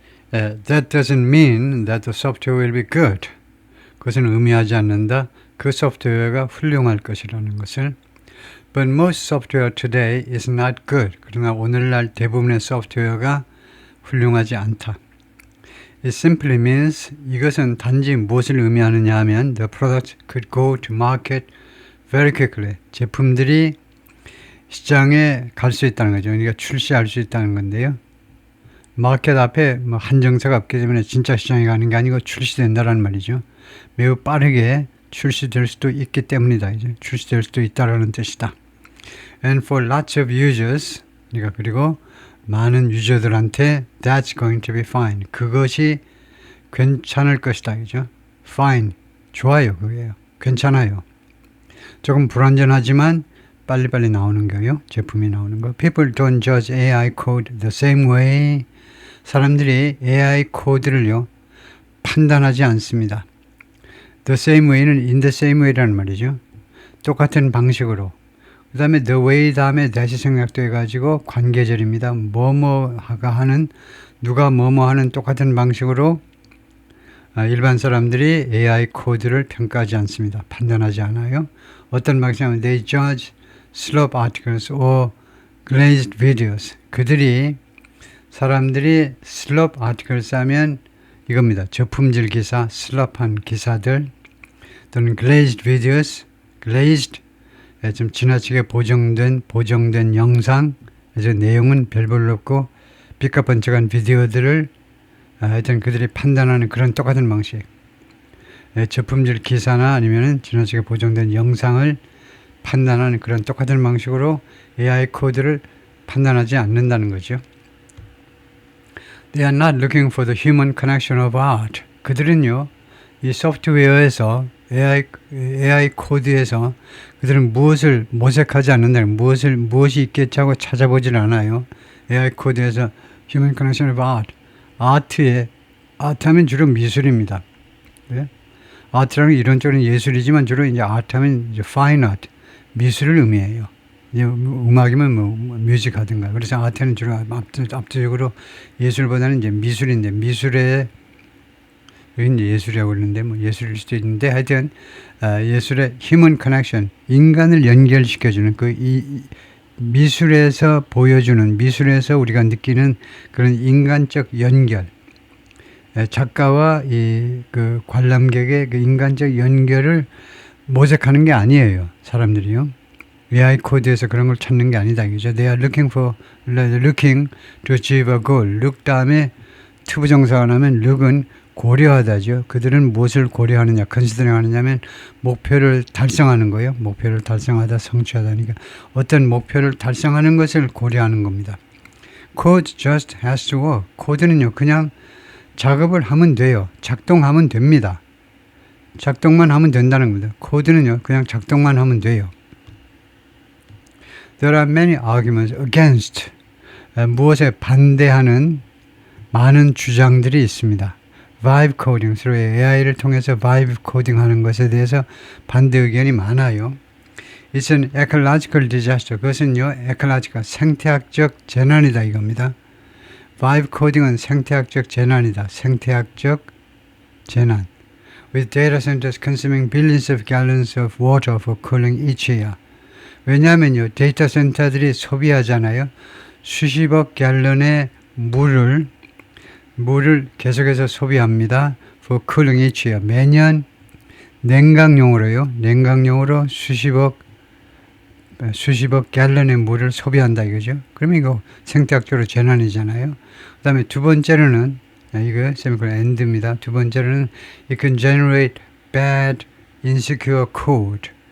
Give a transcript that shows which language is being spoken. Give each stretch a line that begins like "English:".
English: That doesn't mean that the software will be good.
Korean: 그것은 의미하지 않는다. 그 소프트웨어가 훌륭할 것이라는 것을.
English: But most software today is not good.
Korean: 그러나 오늘날 대부분의 소프트웨어가 훌륭하지 않다.
English: It simply means
Korean: 이것은 단지 무엇을 의미하느냐 하면
English: the product could go to market very quickly.
Korean: 제품들이 시장에 갈 수 있다는 거죠. 그러니까 출시할 수 있다는 건데요. 마켓 앞에 뭐 한정사가 없기 때문에 진짜 시장에 가는 게 아니고 출시된다라는 말이죠. 매우 빠르게 출시될 수도 있기 때문이다. 이제 출시될 수도 있다라는 뜻이다.
English: And for lots of users,
Korean: 그러니까 그리고 많은 유저들한테
English: that's going to be fine.
Korean: 그것이 괜찮을 것이다. 그죠? Fine. 좋아요. 그게요. 괜찮아요. 조금 불완전하지만 빨리빨리 나오는 거요. 제품이 나오는 거.
English: People don't judge AI code the same way.
Korean: 사람들이 AI 코드를요. 판단하지 않습니다. The same way는 in the same way라는 말이죠. 똑같은 방식으로. 그 다음에 the way 다음에 that이 생략돼가지고 관계절입니다. 뭐뭐가 하는 누가 뭐뭐 하는 똑같은 방식으로 일반 사람들이 AI 코드를 평가하지 않습니다. 판단하지 않아요. 어떤 방식이냐면
English: they judge slop articles or glazed videos.
Korean: 그들이 사람들이 slop articles 하면 이겁니다. 저품질 기사, 슬럽한 기사들 또는 glazed videos, glazed 좀 지나치게 보정된 영상, 그래서 내용은 별볼로 없고 삐까번쩍한 비디오들을 하여튼 그들이 판단하는 그런 똑같은 방식. 저품질 기사나 아니면 지나치게 보정된 영상을 판단하는 그런 똑같은 방식으로 AI 코드를 판단하지 않는다는 거죠.
English: They are not looking for the human connection of art.
Korean: 그들은요, 이 소프트웨어에서 AI 코드에서 그들은 무엇을 모색하지 않는다. 무엇이 있겠지 하고 찾아보질 않아요. AI 코드에서
English: human connection of art.
Korean: 아트하면 주로 미술입니다. 네? 아트라는 이론적으로는 예술이지만 주로 이제 아트하면 이제 fine art, 미술을 의미해요. 음악이면 뭐 뮤직 하든가. 그래서 아트는 주로 압도적으로 예술보다는 이제 미술인데 미술의 여기 이제 예술이라고 그러는데 뭐 예술일 수도 있는데 하여튼 예술의 human connection, 인간을 연결시켜주는 이 미술에서 보여주는 미술에서 우리가 느끼는 그런 인간적 연결, 작가와 그 관람객의 그 인간적 연결을 모색하는 게 아니에요. 사람들이요. AI 코드에서 그런 걸 찾는 게 아니다. 이죠.
English: They are looking to achieve a goal.
Korean: look 다음에 투부정사가 나면 look은 고려하다죠. 그들은 무엇을 고려하느냐, considering 하느냐면 목표를 달성하는 거예요. 목표를 달성하다, 성취하다니까 어떤 목표를 달성하는 것을 고려하는 겁니다.
English: Code just has to work.
Korean: 코드는요, 그냥 작업을 하면 돼요. 작동하면 됩니다. 작동만 하면 된다는 겁니다. 코드는요, 그냥 작동만 하면 돼요.
English: There are many arguments against.
Korean: 무엇에 반대하는 많은 주장들이 있습니다. vibe coding, 서로 AI를 통해서 vibe coding 하는 것에 대해서 반대 의견이 많아요.
English: It's an ecological disaster.
Korean: 그것은요, ecological, 생태학적 재난이다 이겁니다. vibe coding은 생태학적 재난이다. 생태학적 재난.
English: With data centers consuming billions of gallons of water for cooling each year.
Korean: 왜냐하면요, 데이터 센터들이 소비하잖아요. 수십억 갤런의 물을 계속해서 소비합니다.
English: For cooling each year.
Korean: 매년 냉각용으로 수십억 갤런의 물을 소비한다 이거죠. 그러면 이거 생태학적으로 재난이잖아요. 그 다음에 두 번째로는 이거 세미콜론 end입니다. 두 번째로는
English: it can generate bad, insecure code.